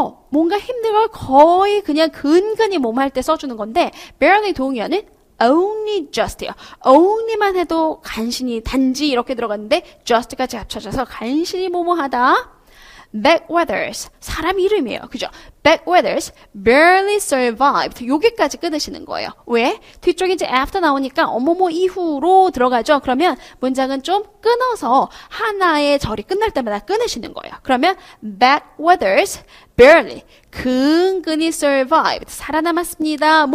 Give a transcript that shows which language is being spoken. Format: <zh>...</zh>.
<ko>뭔가 힘든 걸 거의 그냥 근근히 뭐뭐할 때 써주는 건데, barely 동의어는</ko> <en>only just</en> <ko>요. only만 해도 간신히, 단지 이렇게 들어갔는데 just까지 합쳐져서 간신히 뭐뭐하다. Backwethers, 사람 이름이에요. 그죠?</ko> <en>Backwethers barely survived.</en> <ko>여기까지 끊으시는 거예요. 왜? 뒤쪽에 이제 after 나오니까 어머머 이후로 들어가죠. 그러면 문장은 좀 끊어서 하나의 절이 끝날 때마다 끊으시는 거예요. 그러면 Backwethers barely, 근근히 survived, 살아남았습니다.</ko>